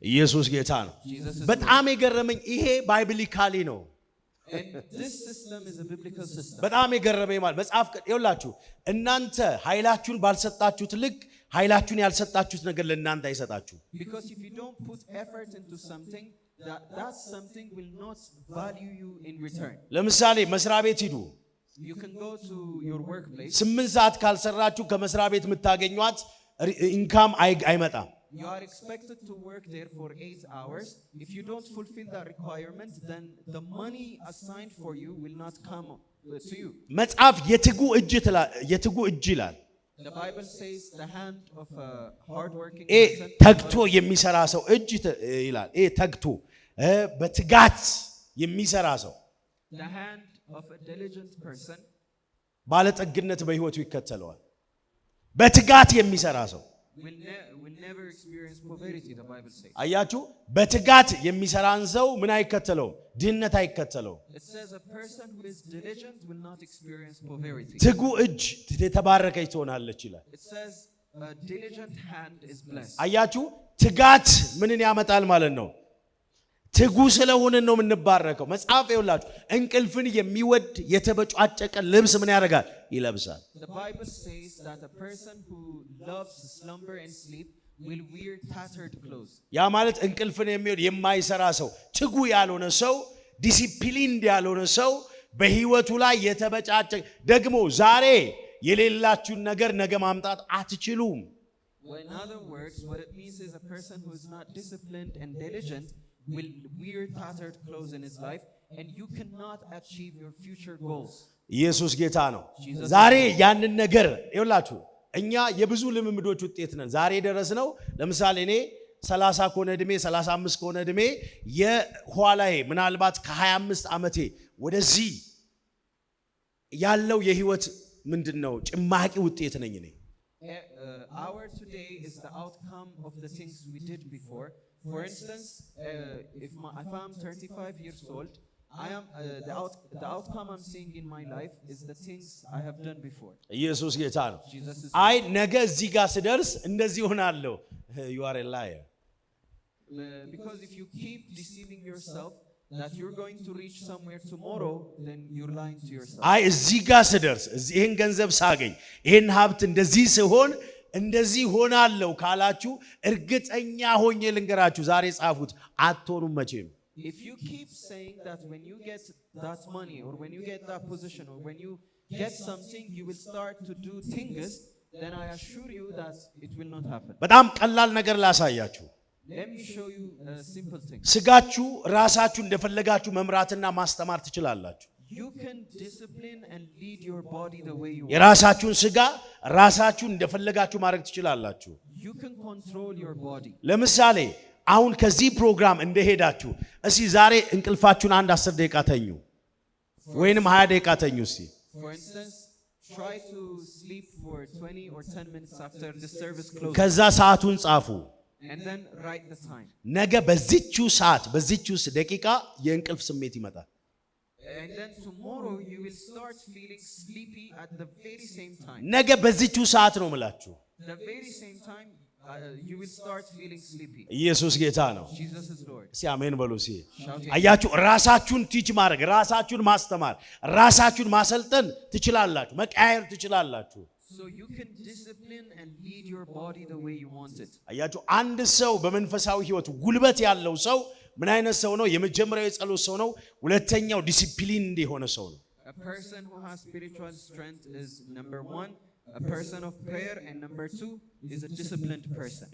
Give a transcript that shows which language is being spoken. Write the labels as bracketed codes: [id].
[am] ኢየሱስ ጌታ ነው። በጣም የገረመኝ ይሄ ባይብሊካሊ ነው። [en] And this system is a biblical system. [am] በጣም የገረመኝ ማለት መጽሐፍ ይኸውላችሁ እናንተ ኃይላችሁን ባልሰጣችሁት ልክ ኃይላችሁን ያልሰጣችሁት ነገር ለእናንተ አይሰጣችሁ። [en] Because if you don't put effort into something, that something will not value you in return. [am] ለምሳሌ መስሪያ ቤት ሂዱ። [en] You can go to your workplace. [am] 8 ሰዓት ካልሰራችሁ ከመስሪያ ቤት የምታገኙት ኢንካም አይመጣም። [en] You are expected to work there for 8 hours. If you don't fulfill that requirement, then the money assigned for you will not come to you. [am] መጽሐፍ የትጉ እጅ ይላል። [en] The Bible says the hand of a hardworking person. [am] ተግቶ የሚሰራ ሰው እጅ ይላል። ተግቶ በትጋት የሚሰራ ሰው [en] The hand of a diligent person. [am] ባለጠግነት በህይወቱ ይከተለዋል። በትጋት የሚሰራ ሰው [en] will never experience poverty, the Bible says. [am] አያችሁ በትጋት የሚሰራን ሰው ምን አይከተለውም? ድህነት አይከተለውም። [en] It says a person who is diligent will not experience poverty. [am] ትጉ እጅ የተባረከች ትሆናለች ይላል። [en] It says a diligent hand is blessed. [am] አያችሁ ትጋት ምንን ያመጣል ማለት ነው? ትጉ ስለሆነን ነው የምንባረከው። መጽሐፍ ይኸውላችሁ እንቅልፍን የሚወድ የተበጫጨቀ ልብስ ምን ያደርጋል? ይለብሳል። [en] The Bible says that a person who loves slumber and sleep will wear tattered clothes. [am] ያ ማለት እንቅልፍን የሚወድ የማይሰራ ሰው፣ ትጉ ያልሆነ ሰው፣ ዲሲፕሊንድ ያልሆነ ሰው በህይወቱ ላይ የተበጫጨ ደግሞ ዛሬ የሌላችሁን ነገር ነገ ማምጣት አትችሉም። [en] Well, in other words, what it means is a person who is not disciplined and diligent will wear tattered clothes in his life, and you cannot achieve your future goals. [am] ኢየሱስ ጌታ ነው። ዛሬ ያንን ነገር ይኸውላችሁ እኛ የብዙ ልምምዶች ውጤት ነን። ዛሬ ደረስነው። ለምሳሌ እኔ 30 ከሆነ እድሜ 35 ከሆነ እድሜ የኋላዬ ምናልባት ከ25 ዓመቴ ወደዚህ ያለው የህይወት ምንድነው ጭማቂ ውጤት ነኝ እኔ። [en] Our today is the outcome of the things we did before. For instance, if I'm 35 years old, I am the outcome I'm seeing in my life is the things I have done before. [am] ኢየሱስ ጌታ ነው። አይ ነገ እዚህ ጋር ስደርስ እንደዚህ ሆናለሁ። [en] You are a liar. Because if you keep deceiving yourself that you're going to reach somewhere tomorrow, then you're lying to yourself. [am] አይ እዚህ ጋር ስደርስ ይሄን ገንዘብ ሳገኝ ይሄን ሀብት እንደዚህ ሲሆን እንደዚህ ሆናለሁ ካላችሁ እርግጠኛ ሆኜ ልንገራችሁ ዛሬ ጻፉት አትሆኑም መቼም። [en] If you keep saying that when you get that money or when you get that position or when you get something you will start to do things, then I assure you that it will not happen. [am] በጣም ቀላል ነገር ላሳያችሁ። [en] Let me show you a simple thing. [am] ስጋችሁ ራሳችሁ እንደፈለጋችሁ መምራትና ማስተማር ትችላላችሁ። [en] You can discipline and lead your body the way you want. [am] የራሳችሁን ስጋ ራሳችሁ እንደፈለጋችሁ ማድረግ ትችላላችሁ። [en] You can control your body. [am] ለምሳሌ አሁን ከዚህ ፕሮግራም እንደሄዳችሁ እስቲ ዛሬ እንቅልፋችሁን አንድ 10 ደቂቃ ተኙ ወይንም 20 ደቂቃ ተኙ እስቲ። [en] For instance, try to sleep for 20 or 10 minutes after the service closes. [am] ከዛ ሰዓቱን ጻፉ። [en] And then write the time. [am] ነገ በዚህችው ሰዓት በዚህችው ደቂቃ የእንቅልፍ ስሜት ይመጣል። [en] And then tomorrow you will start feeling sleepy at the very same time. [am] ነገ በዚህችው ሰዓት ነው የምላችሁ። [en] The very same time you will start feeling sleepy. [am] ኢየሱስ ጌታ ነው። [en] Jesus is Lord. [am] እስቲ አሜን በሉ እስቲ። [en] Shout it. [am] አያችሁ ራሳችሁን ቲች ማድረግ፣ ራሳችሁን ማስተማር፣ ራሳችሁን ማሰልጠን ትችላላችሁ፣ መቃየር ትችላላችሁ። [en] So you can discipline and lead your body the way you want it. [am] አያችሁ አንድ ሰው በመንፈሳዊ ህይወቱ ጉልበት ያለው ሰው ምን አይነት ሰው ነው? የመጀመሪያው የጸሎት ሰው ነው። ሁለተኛው ዲሲፕሊን የሆነ ሰው ነው። [en] A person who has spiritual strength is number 1, a person of prayer, and number 2 is a disciplined person.